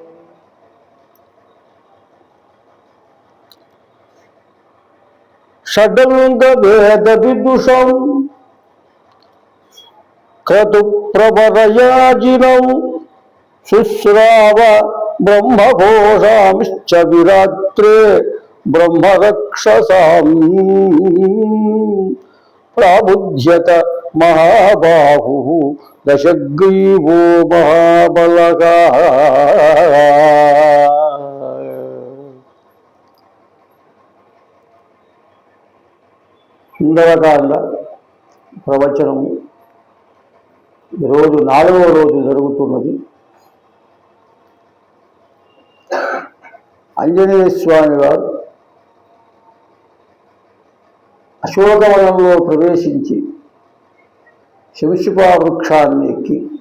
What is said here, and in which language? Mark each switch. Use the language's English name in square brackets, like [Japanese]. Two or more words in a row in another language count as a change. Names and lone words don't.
[Sanskrit] षडंग वेद विदुषं क्रतुप्रवरयाजिनौ शुश्राव ब्रह्मघोषांश्च विरात्रे ब्रह्मरक्षसाम्। प्राबुध्यत महाबाहुः दशग्रीवो महाबलः। [Telugu] సుందరకాండ ప్రవచనము ఈరోజు 4వ రోజు జరుగుతున్నది. ఆంజనేయ స్వామి వారు అశోకవనంలో ప్రవేశించి శంషుపా వృక్షాన్ని ఎక్కి